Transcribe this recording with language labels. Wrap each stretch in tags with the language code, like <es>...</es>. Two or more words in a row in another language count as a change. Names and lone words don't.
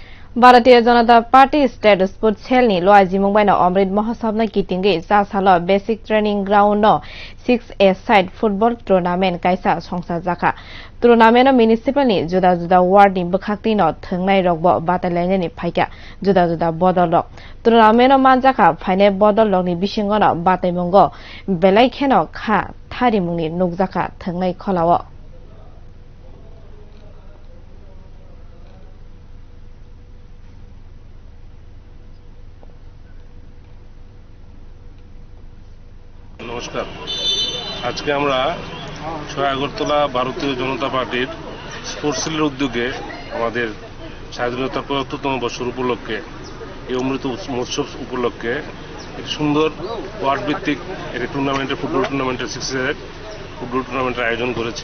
<trp>Bhartiya Janata Party State Sport Chelni luajimung baina Amrit Mahotsav na kitingwi Chasalo Basic Training Ground no 6A</trp> <en>side football tournament</en> <trp>kaisa songsajak. Tournament no municipal ni juda ward ni bwkhaktwi no thwngnai rokbo batailai ni phaikha juda bodol rok. Tournament no manjak phainai bodol rok ni bisingo no bataimung belaikheno tharimung ni nukjak thwngnai khola.</trp> <bn>নমস্কার, আজকে আমরা 6 আগরতলা ভারতীয় জনতা পার্টির</bn> <en>sports cell</en> <bn>উদ্যোগে আমাদের স্বাধীনতার ৭৫তম বছর উপলক্ষে এই অমৃত মহোৎসব উপলক্ষে এক সুন্দর ওয়ার্ড ভিত্তিক একটি টুর্নামেন্টের</bn> <en>football tournament</en> <bn>6</bn> <en>football tournament</en> <bn>আয়োজন করেছি।</bn>